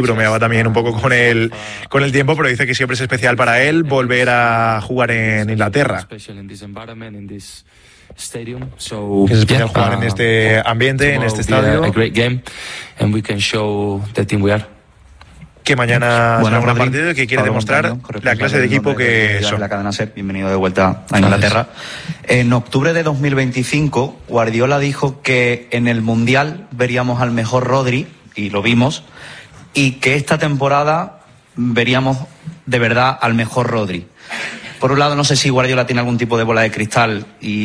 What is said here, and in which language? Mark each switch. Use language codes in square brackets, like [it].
[es] Bromeaba también un poco con el tiempo, pero dice que siempre es especial para él volver a jugar en Inglaterra. Es especial jugar en este ambiente, en este estadio. [en] A great game, and we can show the team we are. [es] Que mañana será un gran partido y que quiere demostrar la clase de equipo que son. La cadena SER, bienvenido de vuelta a Inglaterra. Gracias. En octubre de 2025, Guardiola dijo que en el Mundial veríamos al mejor Rodri, y lo vimos, y que esta temporada veríamos de verdad al mejor Rodri. Por un lado, no sé si Guardiola tiene algún tipo de bola de cristal y...